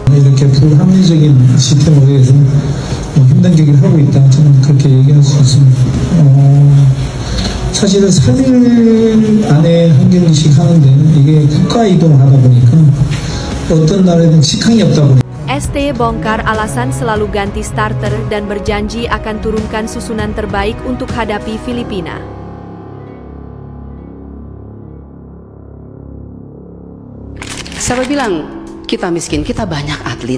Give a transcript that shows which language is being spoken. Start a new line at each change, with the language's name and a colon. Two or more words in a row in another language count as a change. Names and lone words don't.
Korean: 이렇게 불합리적인 시스템으로 해서 힘든 경기를 하고 있다. 저는 그렇게 얘기할 수 있습니다. 사실은 3일 안에 한 경기씩 하는데 이게 국가 이동을 하다 보니까 어떤 날에는 직항이 없다 보니까
Indonesian: STY bongkar alasan selalu ganti starter dan berjanji akan turunkan susunan terbaik untuk hadapi Filipina. Siapa bilang kita miskin? Kita banyak atlet.